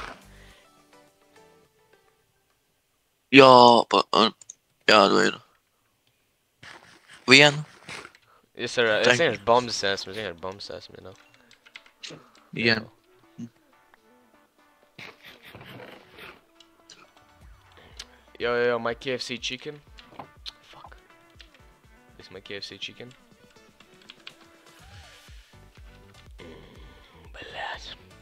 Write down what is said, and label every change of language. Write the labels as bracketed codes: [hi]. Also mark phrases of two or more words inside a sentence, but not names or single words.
[lv] Jā, dod. Vienu? [en] Yes, sir. [lv] Es vienkārši bombas esmu, [en] you know. [lv] Vienu. [en] Yo, my KFC chicken. Fuck. This is my KFC chicken. [ru] Блядь.